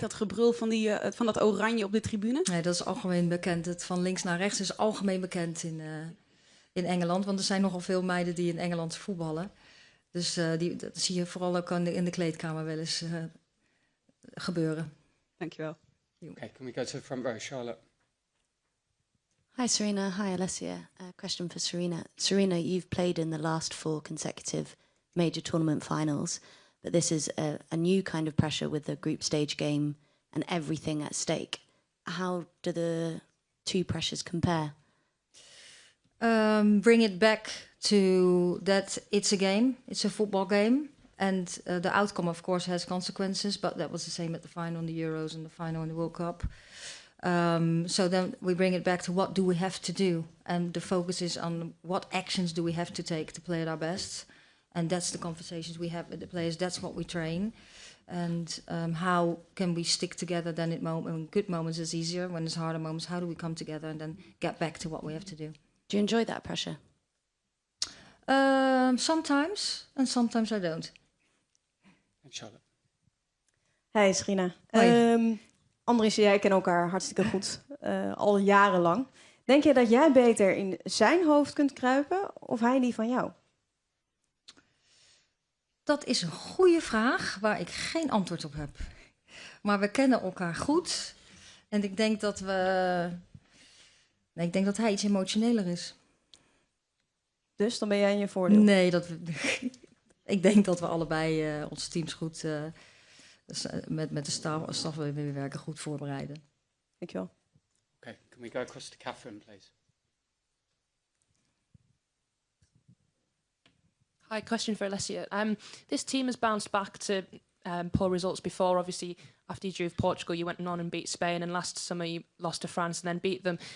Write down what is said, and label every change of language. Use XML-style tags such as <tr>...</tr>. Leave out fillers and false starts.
<nl>Dat gebrul van dat oranje op de tribune? Nee, dat is algemeen bekend. Het van links naar rechts is algemeen bekend in Engeland. Want er zijn nogal veel meiden die in Engeland voetballen. Dus dat zie je vooral ook in de kleedkamer wel eens gebeuren. Dankjewel.</nl> <en>Okay, can we go to the front row, Charlotte? Hi, Sarina. Hi, Alessia. Question for Sarina. Sarina, you've played in the last 4 consecutive major tournament finals, but this is a new kind of pressure with the group stage game and everything at stake. How do the 2 pressures compare? Bring it back to that it's a game, it's a football game. And the outcome, of course, has consequences, but that was the same at the final in the Euros and the final in the World Cup. So then we bring it back to what do we have to do? And the focus is on what actions do we have to take to play at our best? And that's the conversations we have with the players. That's what we train. And how can we stick together then in good moments is easier. When there's harder moments, how do we come together and then get back to what we have to do? Do you enjoy that pressure? Sometimes, and sometimes I don't. And Charlotte. Hey Sarina.</en> <nl>Andries en jij kennen elkaar hartstikke goed, al jarenlang. Denk je dat jij beter in zijn hoofd kunt kruipen of hij die van jou? Dat is een goede vraag waar ik geen antwoord op heb. Maar we kennen elkaar goed. En ik denk dat ik denk dat hij iets emotioneler is. Dus dan ben jij in je voordeel? Nee, ik denk dat we allebei onze teams goed met de staf waarin we werken goed voorbereiden. Dankjewel.</nl> <en>Okay, can we go across to Catherine, please? Hi, question for Alessia. This team has bounced back to poor results before. Obviously, after you drew with Portugal, you went on and beat Spain, and last summer you lost to France and then beat them.</en>